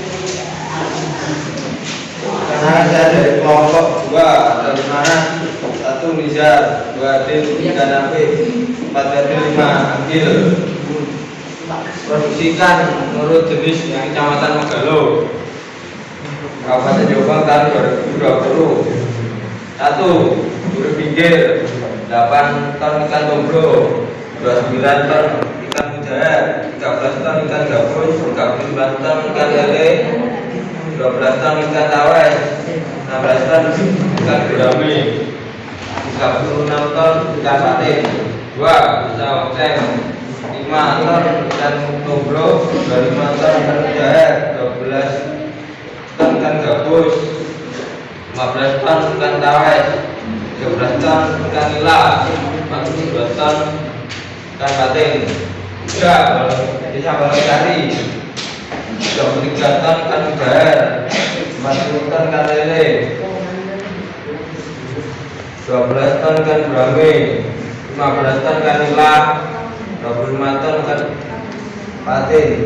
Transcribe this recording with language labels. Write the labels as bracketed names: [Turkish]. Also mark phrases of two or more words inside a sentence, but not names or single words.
[Indonesian] Karena saya dari kelompok 2 dari mana 1 Nizar, 2 Adil, 3 Nafi, 4 Adil, 5 Agil. Produksikan menurut jenis yang Kecamatan Megaro, Kabupaten Jombang tahun 2020. 1. Buru pinggir 8 ton ikan tombro, 29 ton ikan mujair, 13 ton ikan gabus, 39 ton ikan lele, 12 ton ikan tawes, 16 ton ikan gurame, 36 ton ikan patin. 2. Bisa onceng 5 ton ikan tombro, 25 ton ikan mujair, 12 ton ikan gabus, 15 ton ikan tawes, 13 ton ikan nila, 42 ton ikan patin. 3. Desa Balai-Sari, 23 ton ikan mujair, 40 ton ikan lele, 12 ton ikan gurame, 15 ton ikan nila, 25 ton ikan patin.